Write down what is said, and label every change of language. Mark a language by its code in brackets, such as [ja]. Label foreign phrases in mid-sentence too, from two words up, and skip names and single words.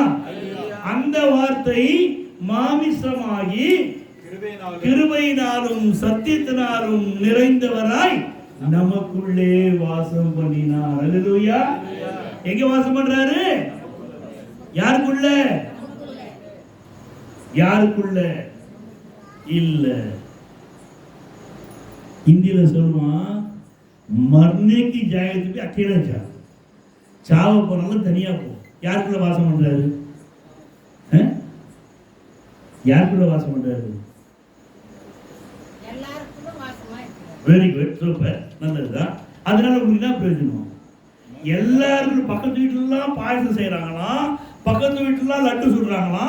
[ta] அந்த வார்த்தை மாமிசமாகி கிருபையினாலும் சத்தியத்தினாலும் நிறைந்தவராய் நமக்குள்ளே வாசம் பண்ணினார். அல்லேலூயா. எங்க வாசம் பண்றாரு? யாருக்குள்ள? யாருக்குள்ள இல்ல. हिंदी சொல்லுமா, [hi] मरने की जाए तो भी अकेला जा, [ta] சாவு போனாலும் தனியா போ. யாருக்குள்ள வாசம் பண்றாரு? யாருக்குள்ள வாசம் பண்றாரு? எல்லாருக்குள்ள வாசமா இருக்காரு. [en] very good, [ta] சூப்பர், நல்லதுதான். அதனால உங்களுக்கு என்ன பிரயோஜனம்? எல்லாரும் பக்கத்து வீட்டுலாம் பாயசம் செய்யறாங்களாம், பக்கத்து வீட்டுலாம் லட்டு சுடுறாங்களாம்.